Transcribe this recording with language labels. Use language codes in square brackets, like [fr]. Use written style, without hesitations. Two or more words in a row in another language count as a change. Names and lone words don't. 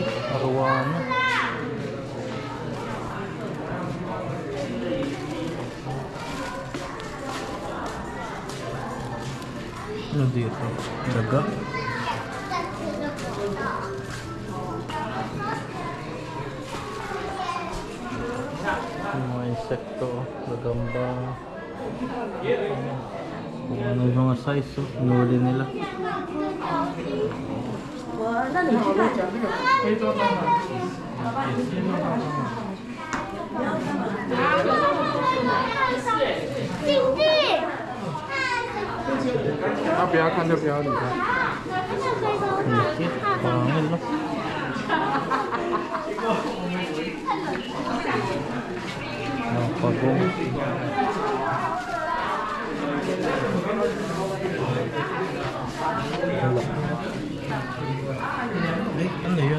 [tl] Arowana. Ano dito? Daga? Yung mga insekto, gagamba. Kung ano yung mga size, oh, nuli nila. [zh] 不要看就不要理他。 [tl] Laki, pangil, no? Pagong. Ay, ano yun?